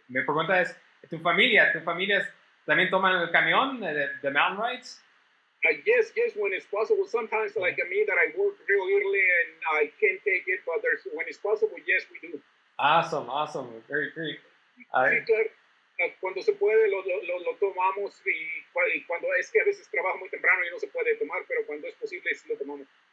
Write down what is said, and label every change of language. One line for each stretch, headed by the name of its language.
Spanish: Mi pregunta es, ¿tu familia también toman el camión de mountain rides?
English: Yes, when it's possible. Sometimes, like me, that I work real early and I can't take it, but when it's possible, yes, we do. Awesome. Very great.
Spanish: Sí, claro. Cuando se puede, lo tomamos, y cuando es que a veces trabajo muy temprano y no se puede tomar, pero cuando es posible, sí lo tomamos.